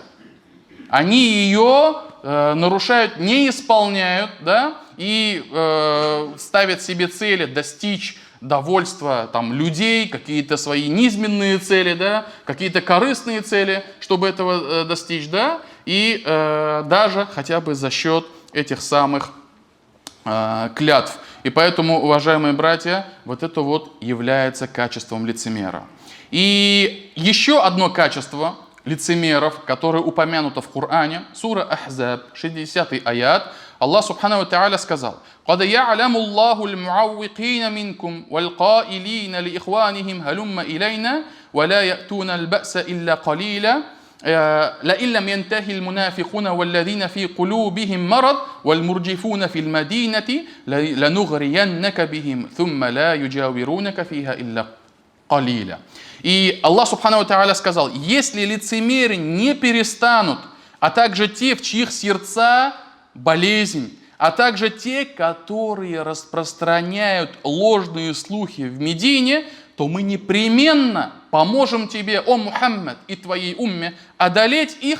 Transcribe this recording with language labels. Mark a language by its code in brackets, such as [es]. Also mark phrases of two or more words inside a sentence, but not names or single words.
[ru] Они ее нарушают, не исполняют, да, и ставят себе цели достичь довольства там, людей, какие-то свои низменные цели, да, какие-то корыстные цели, чтобы этого достичь, да, и даже хотя бы за счет этих самых клятв. И поэтому, уважаемые братья, вот это вот является качеством лицемера. И еще одно качество лицемеров, которое упомянуто в Коране, сура Ахзаб, 60-й аят, [ar] الله سبحانه وتعالى сказал: «قد يعلم الله المعوقين منكم والقائلين لإخوانهم هلم إلينا ولا يأتون البأس إلا قليلا, لئن لم ينتهي المنافقون والذين في قلوبهم مرض والمرجفون في المدينة لنغرينك بهم ثم لا يجاورونك فيها إلا قليلا». [ru] И Аллах [ar] سبحانه وتعالى [ru] сказал: если лицемеры не перестанут, а также те, в чьих сердца болезнь, а также те, которые распространяют ложные слухи в Медине, то мы непременно поможем тебе, о Мухаммад, и твоей умме одолеть их.